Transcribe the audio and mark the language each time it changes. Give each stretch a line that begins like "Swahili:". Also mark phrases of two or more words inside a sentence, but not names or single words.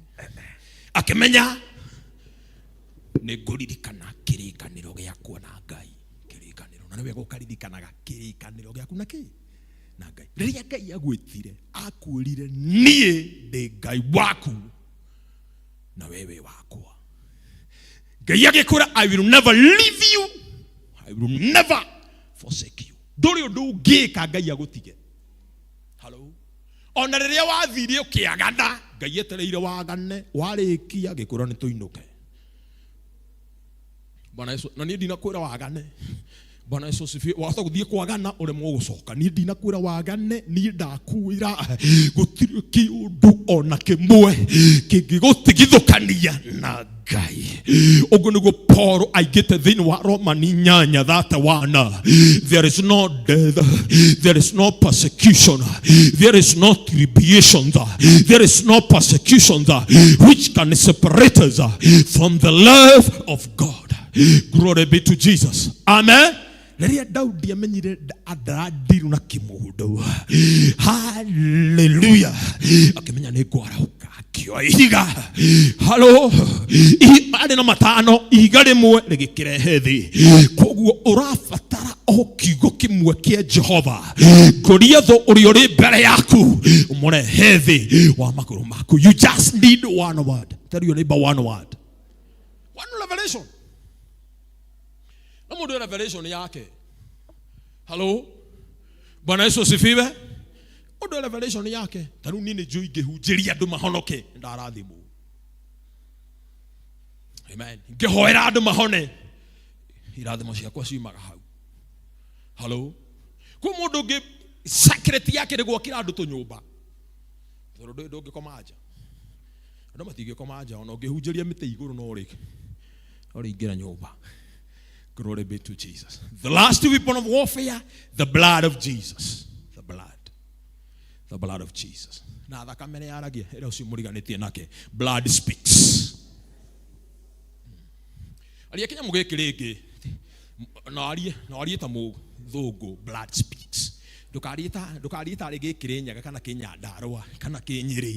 Kikuyu: Akimenya ni nguririkana kirikaniro giakwa na Ngai. Kirikaniro na niwe gukaririkanaga kirikaniro giaku na ki na Ngai. Riria Ngai agwitire akwirire nie ndi Ngai waku na wewe wakwa. Ngai agikura,
English: I will never leave you, I will never forsake you.
Kikuyu: Nduri undu ungika Ngai agutige. Hello. Ona riria wathirie ukiagana Ngai etereire wagane warikia gikura ni tuinuke.
Swahili: Bwana Yesu
Kikuyu: na ni ndinakwira wagane.
Swahili: Bwana Yesu asifiwe.
Kikuyu: Wahota guthie kwagana uremwo gucoka. Ni ndinakwira wagane ni ndakwira gutiri kiundu ona kimwe kingigutigithukania na Ngai. Ugu niguo Paul aigite thiini wa Roma ni 8:1.
English: There is no death, there is no persecution, there is no tribulation, there is no persecution which can separate us from the love of God. Glory be to Jesus. Amen.
Kikuyu: Riria Daudi amenyire adradiru na kimundu. Hallelujah. Akimenya ni gwarauka akioiga. Hello. arĩ na matano ihiga rĩmwe rĩgĩkĩrehe thĩ. Koguo ũrabatara o kiugo kĩmwe kĩa Jehova, Goliath ũrĩa ũrĩ mbere yaku ũmũrehe thĩ wa magũrũ maku.
English: You just need one word. Tell your neighbor one word. One revelation.
Kikuyu: Na mũndũ revelation yake.
Swahili: Hello? Bwana Yesu asifiwe.
Kikuyu: Mũndũ revelation yake. Tarĩu niĩ nĩ njũĩ ingĩhunjĩria andũ mahonoke ndarathimwo. Amen. Ngĩhoera andũ mahone irathimo ciakwa ciumaga hau. Hello? Kwa mũndũ ũngĩ secret yake nĩ gwakĩra andũ tũnyũmba. Tondũ ndũngĩkoma nja. Andũ matingĩkoma nja ona ũngĩhunjĩria mĩtĩ igũrũ no rĩke. Ingĩra nyũmba.
English: Glory be to Jesus. The last weapon of warfare, the blood of Jesus. The blood. The blood of Jesus.
Kikuyu: Na thakame nĩ yaragia ĩrĩa ũcio mũriganĩtie nake.
English: Blood speaks.
Kikuyu: Aria Kenya mũgĩkĩ rĩngĩ na arie ta mũthũngũ.
English: Blood speaks.
Kikuyu: Ndũkarie ta rĩngĩ Kĩrĩnyaga kana Kĩnyandarũa kana Kĩnyĩrĩ.